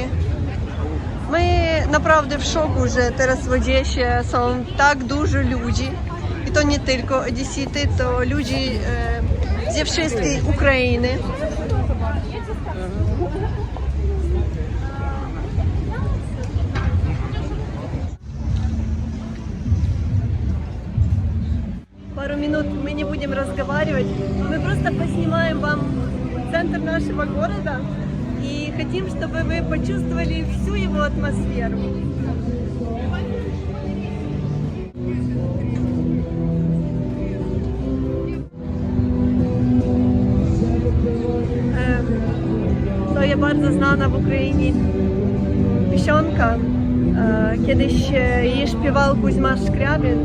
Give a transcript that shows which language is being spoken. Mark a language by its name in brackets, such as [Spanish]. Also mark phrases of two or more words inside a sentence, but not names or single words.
[Polish] My naprawdę w szoku, że teraz w Odessie są tak dużo ludzi. I to nie tylko Odesity, to ludzie ze wszystkiej Ukrainy. [Russian] Пару минут мы не будем разговаривать, мы просто поснимаем вам центр нашего города и хотим, чтобы вы почувствовали всю его атмосферу. [Polish] To jest bardzo znana w Ukrainie piosenka. Kiedyś jej śpiewał Kuzma Szkriabin.